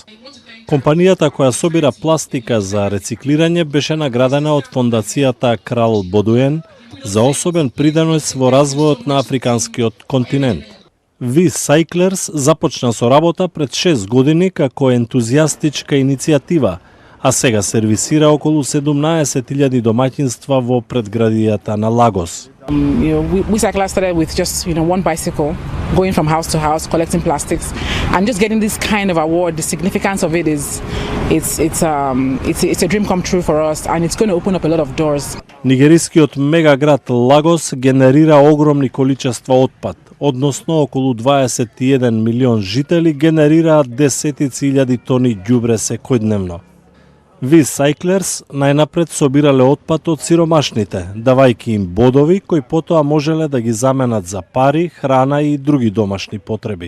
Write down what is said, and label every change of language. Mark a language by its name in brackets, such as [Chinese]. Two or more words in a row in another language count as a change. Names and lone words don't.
[Macedonian] Компанијата која собира пластика за рециклирање беше наградена од фондацијата Крал Бодуен за особен придонес во развојот на африканскиот континент. V-Cyclers започна со работа пред 6 години како ентузијастичка иницијатива, а сега сервисира околу 17.000 домаќинства во предградијата на Лагос. [English] We cyclists started with just one bicycle, going from house to house, collecting plastics, and just getting this kind of award. The significance of it is, it's a dream come true for us, and it's going to open up a lot of doors. [Macedonian] Нигерискиот мегаград Лагос генерира огромни количества отпад, односно околу 21 милион жители генерираат десетици илјади тони ѓубре секојдневно. V-Cyclers најнапред собирале отпад од сиромашните, давајќи им бодови кои потоа можеле да ги заменат за пари, храна и други домашни потреби.